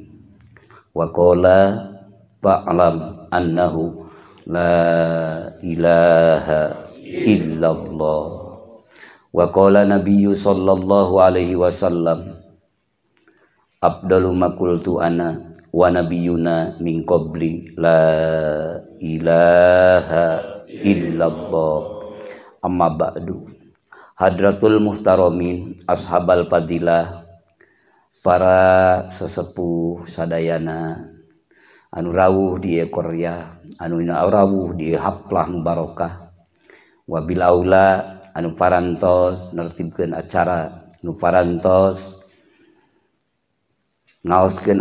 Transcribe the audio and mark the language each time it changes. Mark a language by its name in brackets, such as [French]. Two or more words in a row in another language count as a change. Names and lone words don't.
[Arabic] وقال فاعلم أنه لا إله إلا الله. وقال نبي صلى الله عليه وسلم أفضل ما قلت أنا والنبيون من قبلي لا إله إلا الله. أما بعد. حضرة المحترمين أصحاب الفضيلة, [Sundanese] para sesepuh sadayana anu rawuh di Korea, anu rawuh di [Arabic] حفلة مباركة, [Sundanese] wabil aula anu parantos nertibkeun acara, anu parantos ngaoskeun